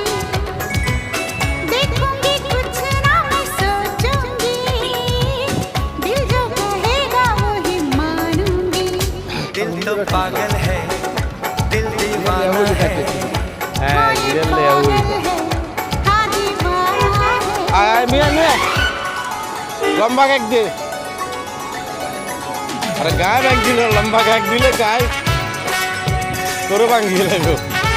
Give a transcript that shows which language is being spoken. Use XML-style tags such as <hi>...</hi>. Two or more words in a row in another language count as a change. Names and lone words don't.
<hi>देखूंगी कुछ ना मैं सोचूंगी, दिल जो कहेगा वो ही मानूंगी। दिल तो पागल है, दिल दीवाना है। हाँ ये पागल है, हाँ दीवाना है।</hi> <id>Mia, lomba kayak dia. Ada gak yang gila lomba kayak gila guys. Turun panggil aku.</id>